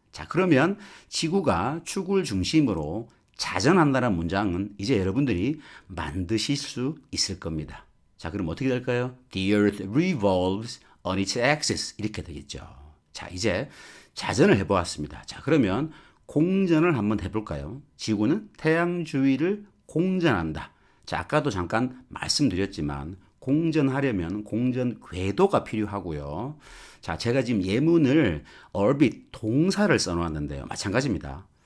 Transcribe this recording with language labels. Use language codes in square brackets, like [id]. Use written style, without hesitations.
[ko] 자, 그러면 지구가 축을 중심으로 자전한다는 문장은 이제 여러분들이 만드실 수 있을 겁니다. 자, 그럼 어떻게 될까요? [en] The earth revolves on its axis. [ko] 이렇게 되겠죠. 자, 이제 자전을 해보았습니다. 자, 그러면 공전을 한번 해볼까요? 지구는 태양 주위를 공전한다. 자, 아까도 잠깐 말씀드렸지만 공전하려면 공전 궤도가 필요하고요. 자, 제가 지금 예문을 orbit 동사를 써놓았는데요. 마찬가지입니다.